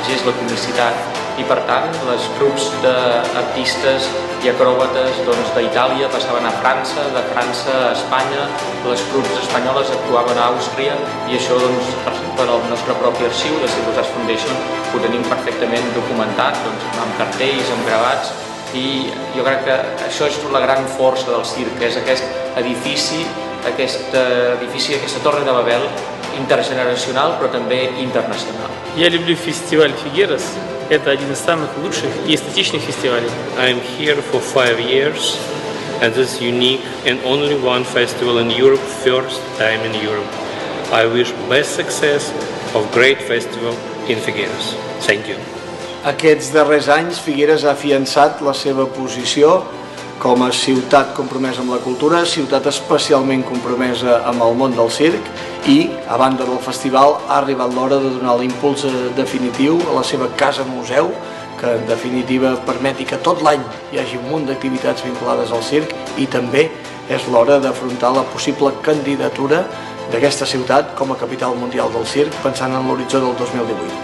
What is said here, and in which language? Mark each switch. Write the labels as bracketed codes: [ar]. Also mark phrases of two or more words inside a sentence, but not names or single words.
[ca] gest, la comicitat, i per tant els grups d'artistes i acròbates d'Itàlia passaven a França, de França a Espanya, les grups espanyoles actuaven a Àustria i això, per exemple, el nostre propi arxiu de Circus Arts Foundation ho tenim perfectament documentat, amb cartells, amb gravats, i jo crec que això és la gran força del circ, és aquest edifici, aquesta torre de Babel интергенерационал, però també internacional. [ru] Я люблю фестиваль Фигерас. Это один из самых лучших и эстетичных фестивалей. [en] I'm here for 5 years, and this is unique and only one festival in Europe, first time in Europe. I wish best success of great festival in Figueres. Thank you. [ca] Aquests darrers anys, Figueres ha afiançat la seva posició com a ciutat compromesa amb la cultura, ciutat especialment compromesa amb el món del circ i, a banda del festival, ha arribat l'hora de donar l'impuls definitiu a la seva casa-museu, que en definitiva permeti que tot l'any hi hagi un munt d'activitats vinculades al circ i també és l'hora d'afrontar la possible candidatura d'aquesta ciutat com a capital mundial del circ pensant en l'horitzó del 2018.